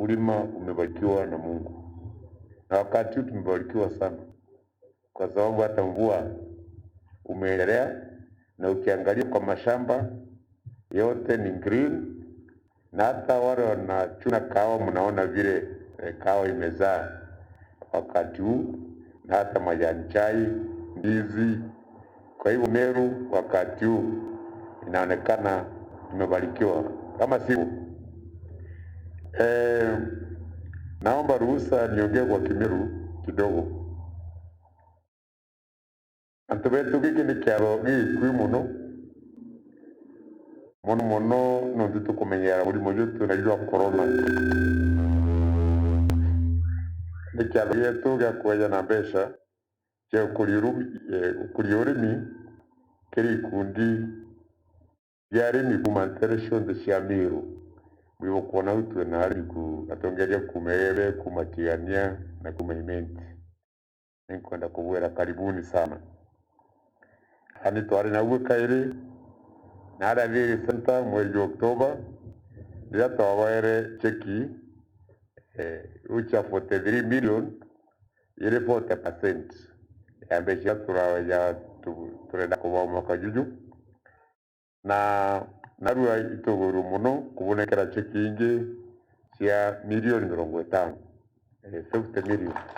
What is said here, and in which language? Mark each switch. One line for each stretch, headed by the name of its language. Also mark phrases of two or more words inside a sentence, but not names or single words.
Swahili: ukulima umebarikiwa na Mungu, na wakati huu tumebarikiwa sana, kwa sababu hata mvua umeendelea, na ukiangalia kwa mashamba yote ni green, na hata wale wanachuna kahawa mnaona vile kahawa imezaa wakati huu, na hata majani chai, ndizi. Kwa hivyo Meru wakati huu inaonekana tumebarikiwa. Kama sivyo, naomba ruhusa niongee kwa Kimeru kidogo.
Meru: Antu betu giki ni kiaro gikwi muno nondu tukumenyera murimo uyu tunaitwa corona. Ni kiaro gietu gia kweja na mbeca cia ukuria urimi kiri ikundi gia arimi kuma ntere cionthe cia Meru. Mwigukuona u twina arimi atongeria kuma Ere, kuma Tigania na kuma Imenti. Ninkwenda kubwira
Swahili: karibuni sana.
Meru: Hani twari naguo kairi na araviri center mweri wa Oktoba rĩrĩa twabaere cheki ucha 43 million iri 40% ya mbeca turenda kuba mwaka juju, na narua ituguru muno kubonekera cheki ingi cia milioni 50 50 million.